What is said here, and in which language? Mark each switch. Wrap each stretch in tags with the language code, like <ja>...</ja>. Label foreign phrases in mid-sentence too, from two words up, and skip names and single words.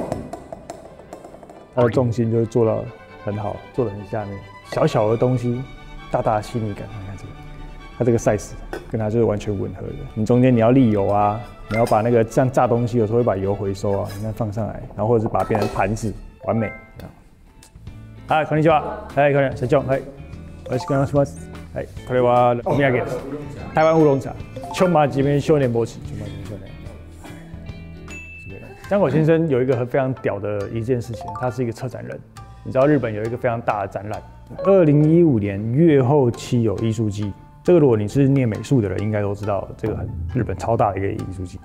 <zh>它的重心就會做到很好，做得很下面。小小的東西，大大的細膩感。你看這個，它這個 size 跟它就是完全吻合的。你中間你要瀝油啊，你要把那個像炸東西有時候會把油回收啊，你看放上來，然後或者是把它变成盤子，完美。</zh> <ja>はい、こんにちは。はい、こんにちは。社長、はい。よろしくお願いします。はい、これはお土産です。台湾烏龍茶。</ja> <zh>秋麻吉面少年波起，秋麻吉面少年。江口先生有一個非常屌的一件事情，他是一個策展人。你知道日本有一個非常大的展覽，2015年越後妻有藝術季。這個如果你是念美術的人，應該都知道，這個很日本超大的一個藝術季。</zh>